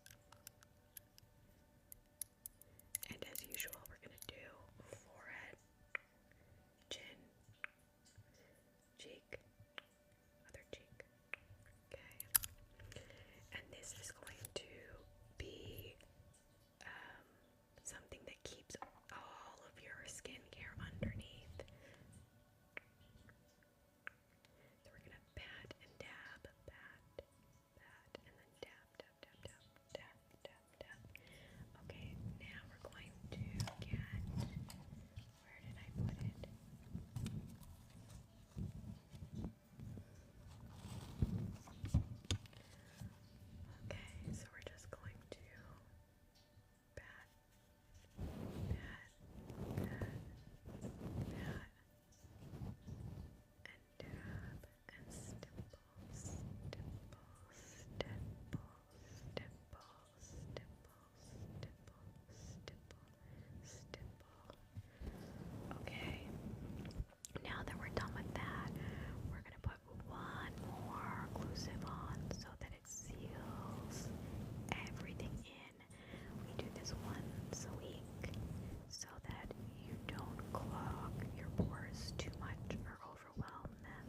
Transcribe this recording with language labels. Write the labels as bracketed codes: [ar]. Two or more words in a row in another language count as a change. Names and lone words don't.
[en] And as usual, we're gonna do forehead, chin, cheek, other cheek, okay? And this is going to be something that keeps all of your skincare underneath. So we're gonna pat and dab, pat, pat, and then dab, dab, dab, dab, dab, dab, dab. Okay, now we're going to get, where did I put it? Okay, so we're just going to pat, pat, pat, pat, and dab, and stipple, stipple, stipple, stipple, stipple, stipple, stipple, stipple. Okay, now that we're done with that, we're going to put one more occlusive on so that it seals everything in. We do this once a week so that you don't clog your pores too much or overwhelm them.